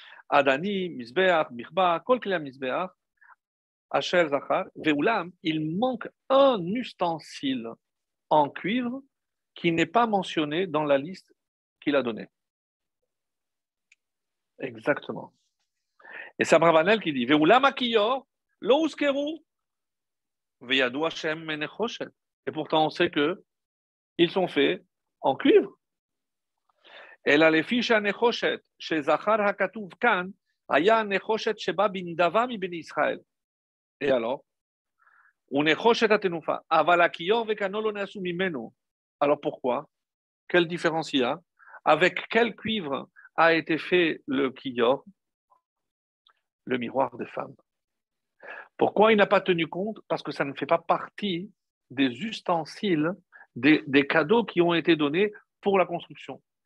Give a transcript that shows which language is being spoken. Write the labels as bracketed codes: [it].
[fr] Adani, Mizbeach, Bichba, Kol Kli HaMizbeach, Asher Zachar, Ve'ulam, il manque un ustensile en cuivre qui n'est pas mentionné dans la liste qu'il a donnée. Exactement. Et c'est Abravanel qui dit [he] Ve'ulam akiyor, lo uskeru, ve'yadu Hashem menechoshet. [fr] Et pourtant, on sait que ils sont faits en cuivre. [he] אלא לפי שהנחושת שזכר הכתוב כאן היה הנחושת שבא בנדבה מבני ישראל. [fr] Et alors, [he] ונחושת התנופה, אבל הכיור וקנו לא נעשו ממנו. [fr] Alors pourquoi? Quelle différence il y a? Avec quel cuivre a été fait le kiyor? Le miroir des femmes. Pourquoi il n'a pas tenu compte? Parce que ça ne fait pas partie des ustensiles, des cadeaux qui ont été donnés pour la construction.